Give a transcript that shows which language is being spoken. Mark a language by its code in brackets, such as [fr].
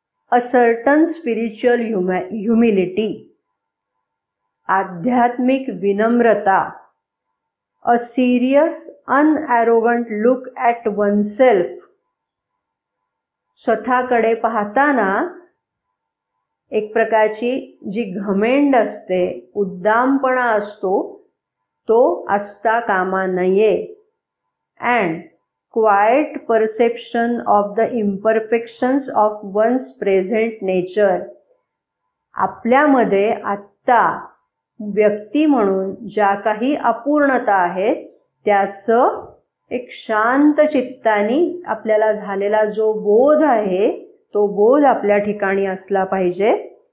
[en] a certain spiritual humility, [mr] आध्यात्मिक विनम्रता, [en] a serious, unarrogant look at oneself. [mr] स्वतःकडे पाहताना एक प्रकारची जी घमेंड असते, उद्दामपणा असतो, तो असता कामा नये. [en] And quiet perception of the imperfections of one's present nature. [mr] आपल्यामध्ये आत्ता व्यक्ती म्हणून ज्या काही अपूर्णता आहेत त्याचं एक शांत चित्तानी आपल्याला झालेला जो बोध आहे तो बोध आपल्या ठिकाणी असला पाहिजे.